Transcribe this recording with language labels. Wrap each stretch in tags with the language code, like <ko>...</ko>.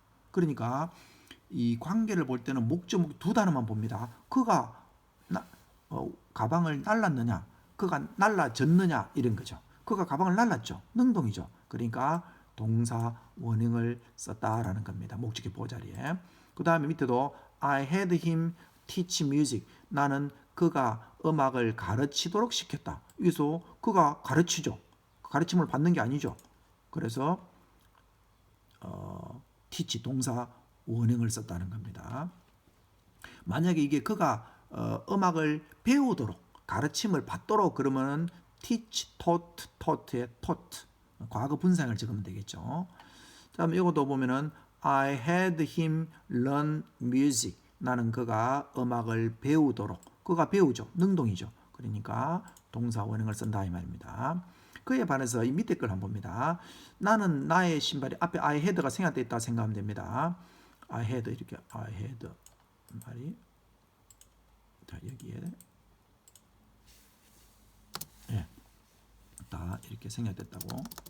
<ko>그러니까 이 관계를 볼 때는 목적 두 단어만 봅니다. 그가 가방을 날랐느냐, 그가 날라졌느냐 이런 거죠. 그가 가방을 날랐죠. 능동이죠. 그러니까 동사 원형을 썼다라는 겁니다. 목적의 보호자리에. 그 다음에 밑에도</ko> <en>I had him teach music.</en> <ko>나는 그가 음악을 가르치도록 시켰다. 여기서 그가 가르치죠. 가르침을 받는 게 아니죠. 그래서 teach 동사 원형을 썼다는 겁니다. 만약에 이게 그가 음악을 배우도록 가르침을 받도록 그러면 teach, taught의 taught 과거 분사형을 적으면 되겠죠. 다음 이것도 보면은</ko> <en>I had him learn music.</en> <ko>나는 그가 음악을 배우도록. 그가 배우죠. 능동이죠. 그러니까 동사 원형을 쓴다 이 말입니다. 그에 반해서 이 밑에 걸 한번 봅니다. 나는 나의 신발이 앞에</ko> <en>I had</en> <ko>가 생략되어 있다 생각하면 됩니다.</ko> <en>I had</en> <ko>이렇게 I had 말이 자 여기에 예, 다 이렇게 생략됐다고.</ko>